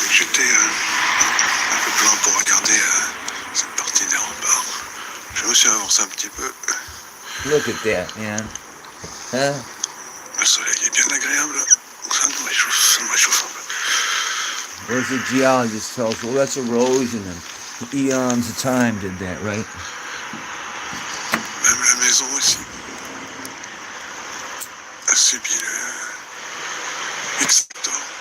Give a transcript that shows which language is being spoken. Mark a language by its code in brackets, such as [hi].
[fr] J'étais un peu plein pour regarder cette partie des remparts. Je me suis avancé un petit peu. [en] Look at that, man. Huh? [fr] Le soleil est bien agréable. Ça me réchauffe un peu. [en] There's a geologist tells us, well, that's erosion, and eons of time did that, right? [fr] Même la maison aussi a subi l'extincteur.